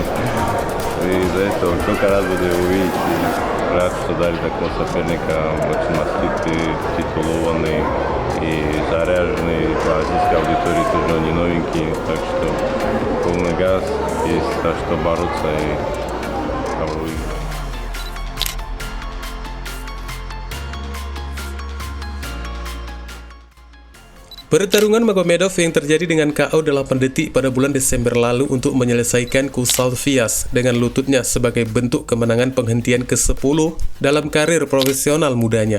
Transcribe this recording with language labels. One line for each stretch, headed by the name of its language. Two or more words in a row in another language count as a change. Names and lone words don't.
Russian: И из-за этого только рад буду его увидеть. И рад, что дали такого соперника, очень маститый, титулованный и заряженный по российской аудитории, тоже не новенький. Так что полный газ, есть за что бороться и попробуем.
Indonesian: Pertarungan Magomedov yang terjadi dengan KO 8 detik pada bulan Desember lalu untuk menyelesaikan Kusal Fias dengan lututnya sebagai bentuk kemenangan penghentian ke-10 dalam karir profesional mudanya.